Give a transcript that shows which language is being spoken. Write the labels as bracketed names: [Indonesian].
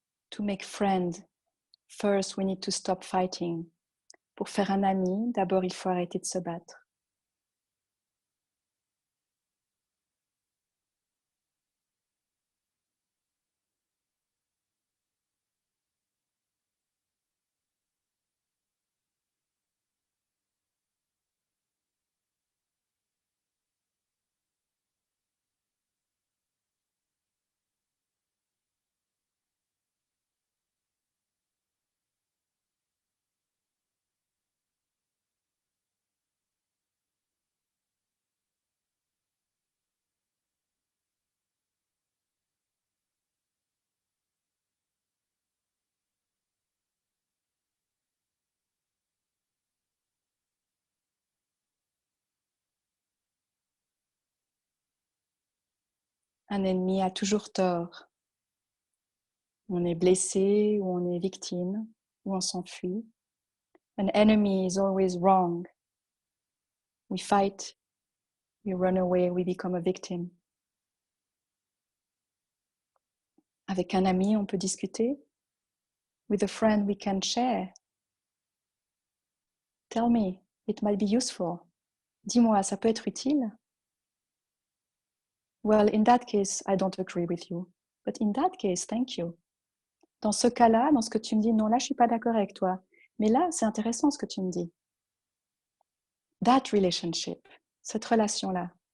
[English] To make friend, first we need to stop fighting. [French] Pour faire un ami, d'abord il faut arrêter de se battre. Un ennemi a toujours tort. On est blessé ou on est victime ou on s'enfuit. [English] An enemy is always wrong. We fight, we run away, we become a victim. [French] Avec un ami, on peut discuter. [English] With a friend, we can share. Tell me, it might be useful. [French] Dis-moi, ça peut être utile. [English] Well, in that case, I don't agree with you. But in that case, thank you. [French] Dans ce cas-là, dans ce que tu me dis, non, là, je suis pas d'accord avec toi. Mais là, c'est intéressant ce que tu me dis. [English] That relationship, [French] cette relation-là.